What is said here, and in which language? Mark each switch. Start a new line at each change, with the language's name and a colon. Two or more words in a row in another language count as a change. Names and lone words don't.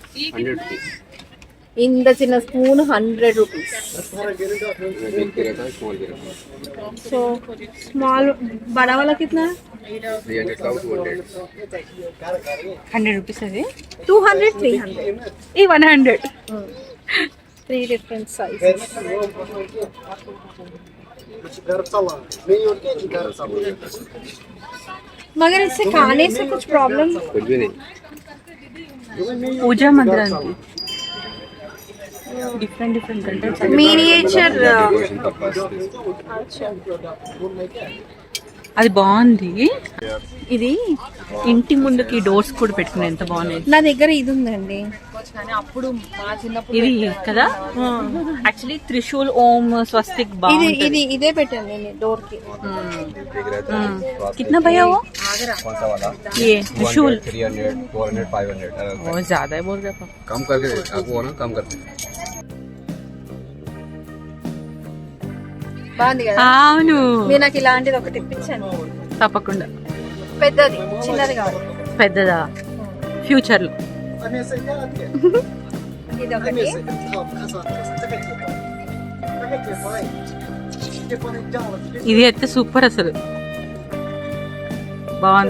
Telugu: ఇంత చిన్న స్పూన్ 100 రూపీస్.
English: so small
Telugu: బడా వాళ్ళ కిतना? 100 రూపీస్. అది 200, 300, ఈ 100.
English: 3 different sizes.
Hindi: मगर इससे खाने से कुछ प्रॉब्लम? कुछ भी नहीं.
Telugu: పూజా మందిరానికి డిఫరెంట్ मिनिएचर. అది బాగుంది. ఇది ఇంటి ముందుకి డోర్స్ కూడా పెట్టుకునే ఎంత బాగున్నాయి. నా దగ్గర ఇది ఉందండి, అప్పుడు మా చిన్నప్పుడు ఇది కదా. యాక్చువల్లీ త్రిశూల్, ఓం, స్వస్తిక్ బాగుంది. ఇదే పెట్టాను నేను డోర్ కి.
Hindi: कितना भैया वो? कौन सा वाला? ये त्रिशूल 300, 400, 500. बहुत ज्यादा है बोल रहे हो. कम करके आपको ना कम करके.
Telugu: బాగుంది కదా. అవును, మీరు నాకు ఇలాంటిది ఒకటి ఇప్పించండి. తప్పకుండా. పెద్దది, చిన్నది కాదు. పెద్దదా? ఫ్యూచర్ లో. ఇది ఒకటి. ఇది అయితే సూపర్, అసలు బాగుంది.